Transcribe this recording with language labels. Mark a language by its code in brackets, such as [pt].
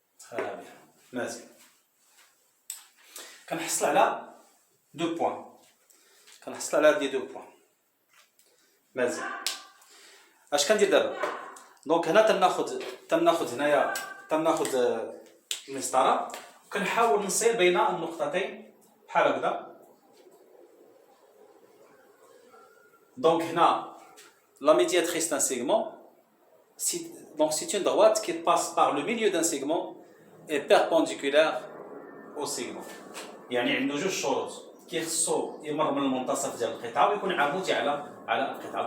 [ar] تري بيان، مزيان. كنحصل على دو بوين، هاد لي دو بوين. مزيان. اش كندير دابا؟ دونك هنا تناخذ المسطره، وكنحاول نصير بين النقطتين بحال هكذا. دونك هنا [fr] la médiatrice d'un segment, c'est une droite qui passe par le milieu d'un segment et perpendiculaire au segment. [ar] يعني عنده جوج شروط، كيخصو يمر من المنتصف ديال القطعه ويكون عمودي على القطعه.